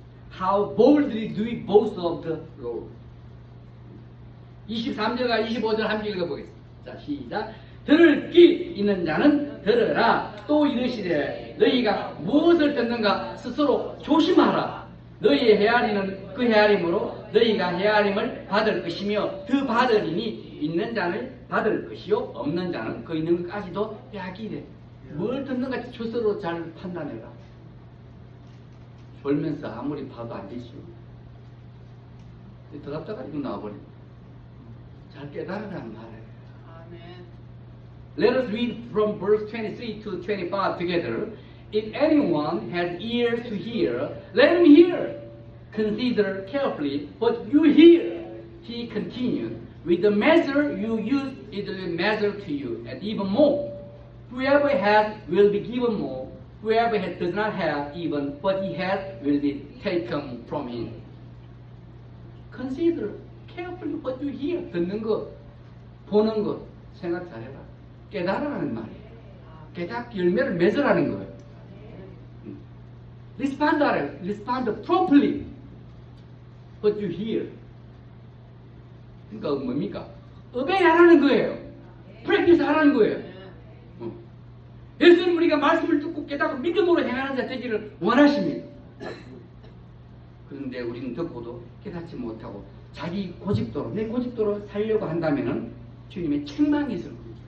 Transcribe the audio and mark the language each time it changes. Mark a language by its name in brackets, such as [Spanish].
[English] How boldly do we boast of the Lord? [Korean] 23절과 25절 함께 읽어보겠습니다. 자, 시작. 들을 귀 있는 자는 들으라. 또 이르시되 너희가 무엇을 듣는가 스스로 조심하라. 너희의 헤아리는 그 헤아림으로 너희가 헤아림을 받을 것이며 더 받으리니 있는 자는 받을 것이요 없는 자는 그 있는 것까지도 빼앗기되. 뭘 듣는가 스스로 잘 판단해라. 졸면서 아무리 봐도 안 되죠. 들었다가 이거 나와버리고. 잘 깨달으라는 말이에요. 아멘. [English] Let us read from verse 23 to 25 together. If anyone has ears to hear, let him hear. Consider carefully what you hear. He continued, with the measure you use, it will be measured to you, and even more. Whoever has will be given more. Whoever does not have, even what he has will be taken from him. Consider carefully what you hear. [Korean] 듣는 것, 보는 것, 생각 잘해라. 깨달으라는 말이에요. 깨닫기 열매를 맺으라는 거예요. [English] Respond properly what you hear. [Korean] 그러니까 뭡니까? obey하라는 거예요. practice 하라는 거예요. 예수님 우리가 말씀을 듣고 깨닫고 믿음으로 행하는 자 되기를 원하십니다. 그런데 우리는 듣고도 깨닫지 못하고 자기 고집도로 내 고집도로 살려고 한다면은 주님의 책망이 있을 거예요.